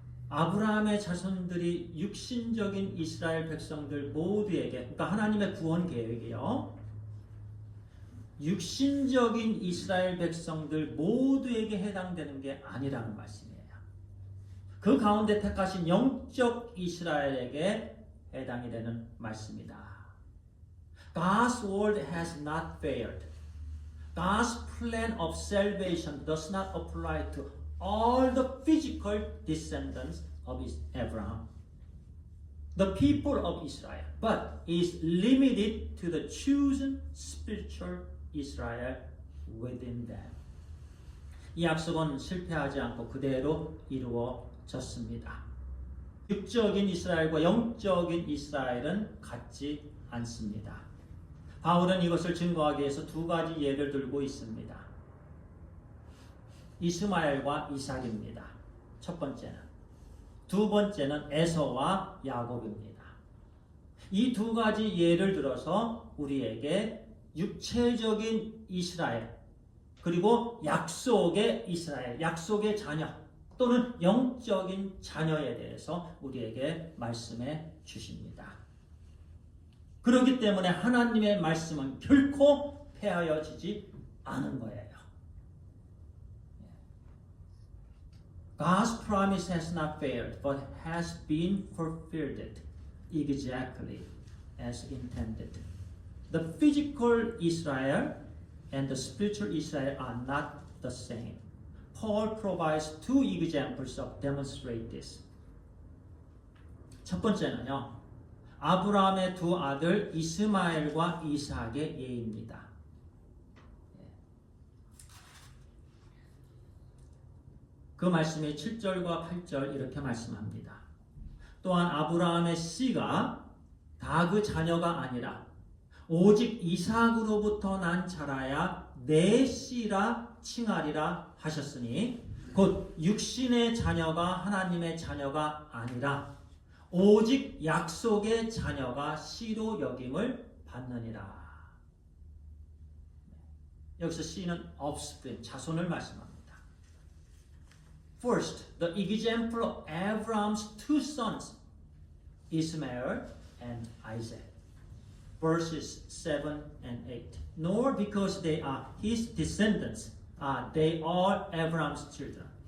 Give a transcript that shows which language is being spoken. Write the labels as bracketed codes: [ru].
[ko] 아브라함의 자손들이 육신적인 이스라엘 백성들 모두에게, 그러니까 하나님의 구원 계획이요. 육신적인 이스라엘 백성들 모두에게 해당되는 게 아니라는 말씀이에요. 그 가운데 택하신 영적 이스라엘에게 해당이 되는 말씀이다. [en] God's word has not failed. God's plan of salvation does not apply to all the physical descendants of Abraham, the people of Israel, but is limited to the chosen spiritual Israel within them. [ko] 이 약속은 실패하지 않고 그대로 이루어졌습니다. 육적인 이스라엘과 영적인 이스라엘은 같지 않습니다. 바울은 이것을 증거하기 위해서 두 가지 예를 들고 있습니다. 이스마엘과 이삭입니다. 첫 번째는. 두 번째는 에서와 야곱입니다. 이 두 가지 예를 들어서 우리에게 육체적인 이스라엘, 그리고 약속의 이스라엘, 약속의 자녀, 또는 영적인 자녀에 대해서 우리에게 말씀해 주십니다. 그렇기 때문에 하나님의 말씀은 결코 폐하여지지 않은 거예요. [en] God's promise has not failed, but has been fulfilled exactly as intended. The physical Israel and the spiritual Israel are not the same. Paul provides two examples of demonstrate this. [ko] 첫 번째는요, 아브라함의 두 아들 이스마엘과 이삭의 예입니다. 그 말씀이 7절과 8절 이렇게 말씀합니다. 또한 아브라함의 씨가 다 그 자녀가 아니라 오직 이삭으로부터 난 자라야 내 씨라 칭하리라 하셨으니 곧 육신의 자녀가 하나님의 자녀가 아니라 오직 약속의 자녀가 씨로 여김을 받느니라. 여기서 씨는 offspring, 자손을 말씀합니다. [en] First, the example of Abraham's two sons, Ishmael and Isaac. Verses 7 and 8. Nor because they are his descendants are they all Abraham's children.